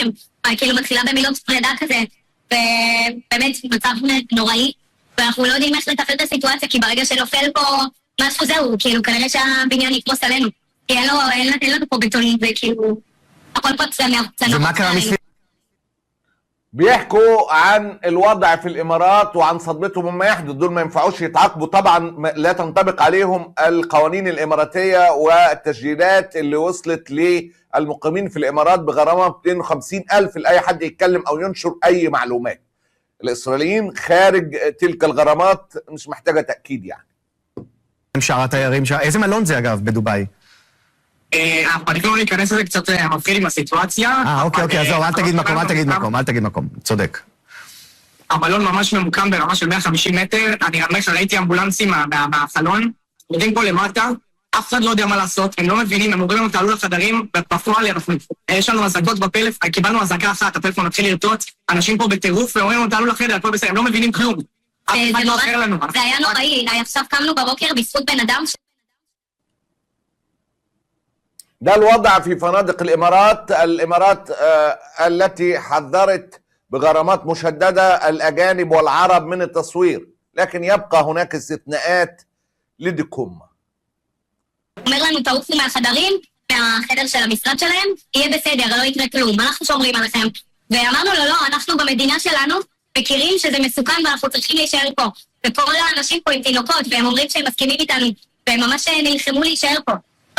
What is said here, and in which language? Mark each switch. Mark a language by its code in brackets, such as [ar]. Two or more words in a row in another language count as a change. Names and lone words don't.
[he] כאילו מתחילה במילות פרידה כזה, ובאמת מצב נוראי, ואנחנו לא יודעים איך לטפל את הסיטואציה, כי ברגע שנופל פה משהו זהו, כאילו כנראה שהבניין יתפוס עלינו, כי אין לנו פה בטונים, וכאילו, הכל פה צנע. ומה קרה מסביב? [ar] بيحكوا عن الوضع في الامارات وعن صدمتهم مما يحدث. دول ما ينفعوش يتعاقبوا طبعا، لا تنطبق عليهم القوانين الاماراتيه والتسجيلات اللي وصلت للمقيمين في الامارات بغرامه 250,000 لاي حد يتكلم او ينشر اي معلومات. الاسرائيليين خارج تلك الغرامات مش محتاجه تاكيد يعني. [he] שער התיירים, איזה מלון זה אגב בדובאי? אנחנו עדיין לא להיכנס לזה, קצת מפחיד עם הסיטואציה. אוקיי, אז זהו, אל תגיד מקום, צודק. המלון ממש ממוקם ברמה של 150 מטר, אני ממש ראיתי אמבולנסים בחלון, עומדים פה למטה, אף אחד לא יודע מה לעשות, הם לא מבינים, הם אומרים לנו תעלו לחדרים, בפועל יש לנו הזעקות בפלאפון, קיבלנו הזעקה אחת, הפלאפון מתחיל לרטוט, אנשים פה בטירוף, ואומרים לנו תעלו לחדר, הכל בסדר, הם לא מבינים כלום. אף אחד לא אחר לנו. זה היה נוראי, עכשיו קמנו בבוקר בזכות בן אדם [ar] ده الوضع في فنادق الإمارات التي حذرت بغرامات مشددة الأجانب والعرب من التصوير، لكن يبقى هناك استثناءات لديكم. [he] אומר לנו תעופו מהחדרים, מהחדר של המשרד שלהם, יהיה בסדר, לא יקרה כלום, אנחנו שומרים עליכם. ואמרנו לו, לא, אנחנו במדינה שלנו מכירים שזה מסוכן ואנחנו צריכים להישאר פה. וכל האנשים פה עם תינוקות, והם אומרים שהם מסכימים איתנו, והם ממש נלחמו להישאר פה.